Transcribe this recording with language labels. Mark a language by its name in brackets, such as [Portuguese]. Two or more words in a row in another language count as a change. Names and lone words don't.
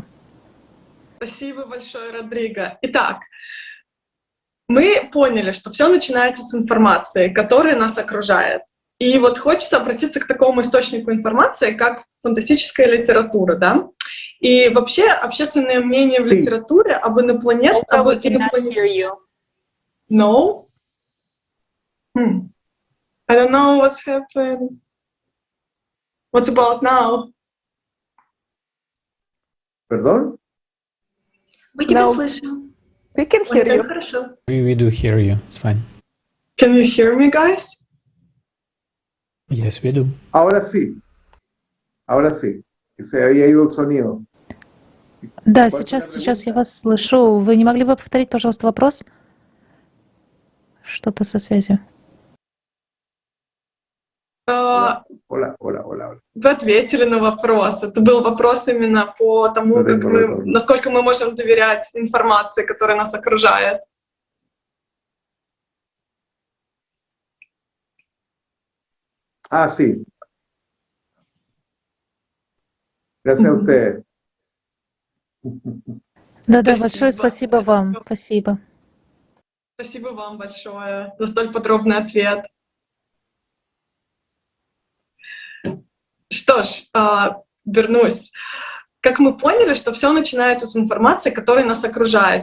[Russian] Спасибо большое, Родриго. Итак, мы поняли, что все начинается с информации, которая нас окружает. И вот хочется обратиться к такому источнику информации, как фантастическая литература, да? И вообще общественное мнение в литературе об инопланетах... [Spanish] No? [English] I don't know what's happening. What's about now? [Spanish] Perdón? [Russian] Мы тебя слышим. [English] We can hear you. [Russian] Хорошо. [English] We do hear you. It's fine. Can you hear me, guys? Yes, we do. [Spanish] Ahora sí. Ahora sí. Que se había ido el sonido. [Russian] Да, сейчас я вас слышу. Вы не могли бы повторить, пожалуйста, вопрос? Что-то со связью. [Spanish] Hola, hola, hola. [Russian] Вы ответили на вопрос. Это был вопрос именно по тому, как мы, насколько мы можем доверять информации, которая нас окружает. [Spanish] Sí. Gracias a ustedes. [Russian] Да, большое спасибо вам. Спасибо. Спасибо вам большое за столь подробный ответ. Что ж, вернусь. Как мы поняли, что все начинается с информации, которая нас окружает.